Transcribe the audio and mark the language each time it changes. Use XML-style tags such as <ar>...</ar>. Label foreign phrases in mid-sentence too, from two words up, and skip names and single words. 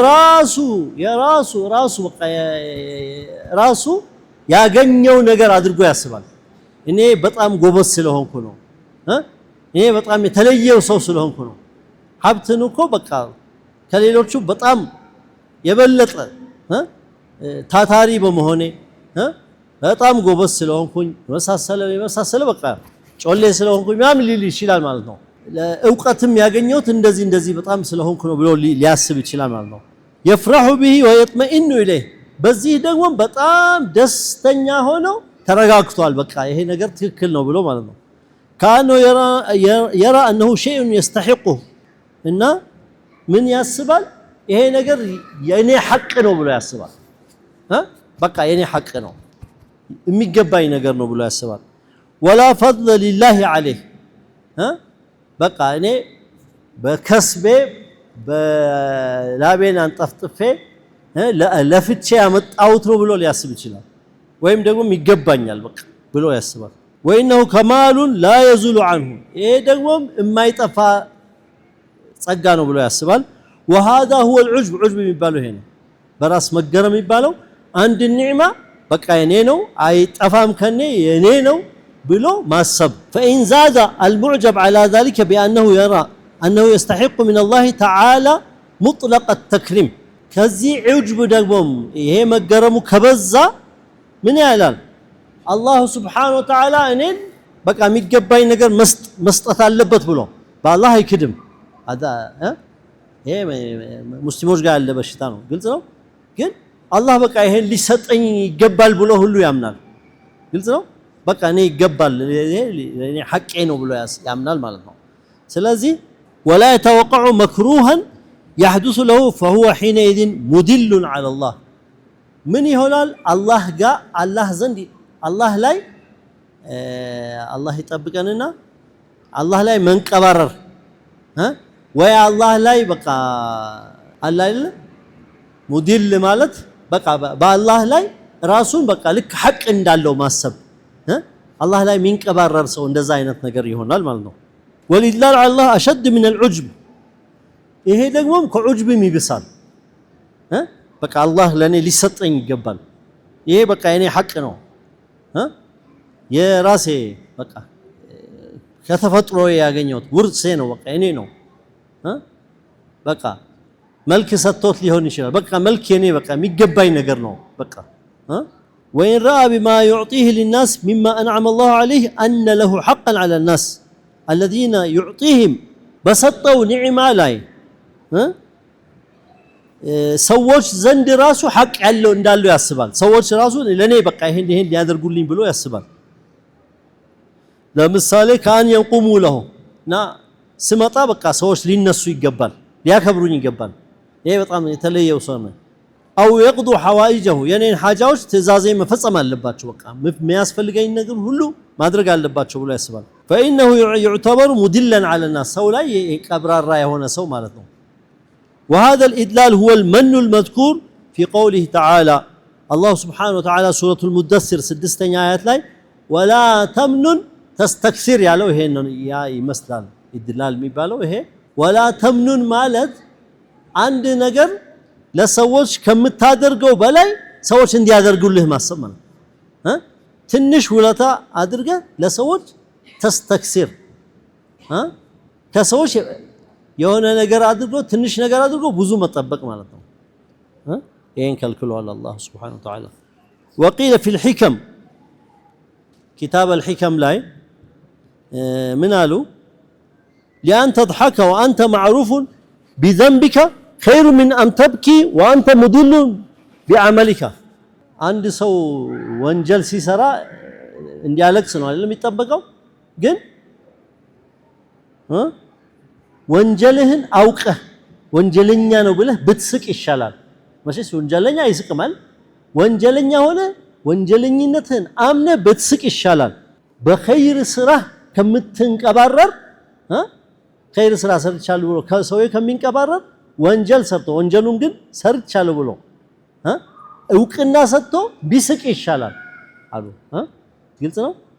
<am>የራሱ በቃ ራሱ ያገኘው ነገር አድርጎ ያስባል እኔ በጣም ጎበዝ ስለሆንኩ ነው እኔ በጣም የተለየው ሰው ስለሆንኩ ነው ሀብትን እኮ በቃ ከሌሎቹ በጣም የበለጠ ታታሪ በመሆኔ በጣም ጎበዝ ስለሆንኩኝ የመሳሰለ በቃ ጮሌ ስለሆንኩኝ ምናምን ሊል ይችላል ማለት ነው ዕውቀትም ያገኘሁት እንደዚህ በጣም ስለሆንኩ ነው ብሎ ሊያስብ ይችላል ማለት ነው</am> <ar>يفرح به ويطمئن اليه</ar> <am>በዚህ ደግሞ በጣም ደስተኛ ሆኖ ተረጋግቷል በቃ ይሄ ነገር ትክክል ነው ብሎ ማለት ነው</am> <ar>كانه يرى انه شيء يستحقه</ar> <am>እና ምን ያስባል ይሄ ነገር የኔ ሐቅ ነው ብሎ ያስባል በቃ የኔ ሐቅ ነው የሚገባኝ ነገር ነው ብሎ ያስባል</am> <ar>ولا فضل لله عليه</ar> <am>በቃ እኔ በከስቤ በላቤን አንጠፍጥፌ ለፍቼ ያመጣሁት ነው ብሎ ሊያስብ ይችላል ወይም ደግሞ ይገባኛል በቃ ብሎ ያስባል</am> <ar>وانه كمال لا يزول عنه</ar> <am>ይሄ ደግሞ የማይጠፋ ጸጋ ነው ብሎ ያስባል</am> <ar>وهذا هو العجب</ar> <am>عجب የሚባለው ይሄ ነው በራስ መገረም የሚባለው አንድ ኒዕማ በቃ የኔ ነው አይጠፋም ከኔ የኔ ነው ብሎ ማሰብ</am> <ar>فإن زاد المعجب على ذلك بأنه يرى أنه يستحق من الله تعالى مطلق التكريم</ar> <am>ከዚህ ዑጅብ ደግሞ ይሄ መገረሙ ከበዛ ምን ያላል አላህ</am> <ar>سبحانه وتعالى</ar> <am>እኔን በቃ የሚገባኝ ነገር መስጠት አለበት ብሎ በአላህ አይክድም አዳ ይሄ ሙስሊሞች ጋር ያለ በሽታ ነው ግልጽ ነው ግን አላህ በቃ ይሄን ሊሰጠኝ ይገባል ብሎ ሁሉ ያምናል ግልጽ ነው በቃ እኔ ይገባል እኔ ሐቄ ነው ብሎ ያምናል ማለት ነው ስለዚህ</am> <ar>ولا يتوقع مكروها يحدث له فهو حينئذ مدل على الله</ar> <am>من ይሆናል አላህ ጋር አላህ ዘንድ አላህ ላይ አላህ ይጠብቀንና አላህ ላይ መንቀባረር ወይ አላህ ላይ በቃ አላህ አይደል ሙዲል ማለት በቃ በአላህ ላይ ራሱን በቃ ልክ ሐቅ እንዳለው ማሰብ አላህ ላይ ሚንቀባረር ሰው እንደዛ አይነት ነገር ይሆናል ማለት ነው ወሊላህ አላህ</am> <ar>أشد من العجب</ar> <am>ይሄ ደግሞ ከዑጅብም ይብሳል በቃ አላህ ለኔ ሊሰጠኝ ይገባል ይሄ በቃ የኔ ሐቅ ነው የራሴ በቃ ከተፈጥሮ ያገኘሁት ውርሴ ነው በቃ የኔ ነው በቃ መልክ ሰጥቶት ሊሆን ይችላል በቃ መልክ የኔ በቃ የሚገባኝ ነገር ነው በቃ</am> <ar>وإن رأى بما يعطيه للناس مما أنعم الله عليه أن له حقا على الناس الذين يعطيهم بسطوا نعمة لاي</ar> <am>ሰዎች ዘንድ ራሱ ሐቅ ያለው እንዳለው ያስባል ሰዎች ራሱ ለኔ በቃ ይሄን ሊያደርጉልኝ ብሎ ያስባል ለምሳሌ</am> <ar>كان يقوموا له</ar> <am>ና ስመጣ በቃ ሰዎች ሊነሱ ይገባል ሊያከብሩኝ ይገባል ይሄ በጣም የተለየው ሰው ነው አው</am> <ar>يقضوا حوائجه</ar> <am>የኔን ሐጃዎች ትእዛዜን መፈጸም አለባቸው በቃ የሚያስፈልገኝ ነገር ሁሉ ማድረግ አለባቸው ብሎ ያስባል</am> <ar>فانه يعتبر مدلا على الناس</ar> <am>ሰው ላይ ቀብራራ የሆነ ሰው ማለት ነው</am> <ar>وهذا الادلال هو المن المذكور في قوله تعالى الله سبحانه وتعالى سورة المدثر</ar> <am>6ኛ አያት ላይ</am> <ar>ولا تمنن تستكثر</ar> <am>ያለው ይሄን ያ ይመስላል ኢድላል የሚባለው ይሄ</am> <ar>ولا تمنن</ar> <am>ማለት አንድ ነገር ለሰዎች ከምታደርገው በላይ ሰዎች እንዲያደርጉልህ ማሰብ ማለት ትንሽ ውለታ አድርገ ለሰዎች ተስተክሲር ከሰዎች የሆነ ነገር አድርጎ ትንሽ ነገር አድርጎ ብዙ መጠበቅ ማለት ነው ይሄን ከልክሏል አላህ</am> <ar>سبحانه وتعالى وقيل في الحكم كتاب الحكم</ar> <am>ላይ ምን አሉ</am> <ar>لأن تضحك وأنت معروف بذنبك خير من أن تبكي وأنت مدل بعملك عند سو</ar> <am>ወንጀል ሲሰራ እንዲያለቅስ ነው አይደለም የሚጠበቀው ግን ወንጀልህን አውቀህ ወንጀለኛ ነው ብለህ ብትስቅ ይሻላል መቼስ ወንጀለኛ ይስቅማል ወንጀለኛ ሆነ ወንጀለኝነትህን አምነ ብትስቅ ይሻላል በኸይር ስራ ከምትንቀባረር ኸይር ስራ ሰርቻለሁ ብሎ ከሰው ከሚንቀባረር ወንጀል ሰርቶ ወንጀሉን ግን ሰርቻለሁ ብሎ እውቅና ሰጥቶ ቢስቅ ይሻላል አሉ ግልጽ ነው</am>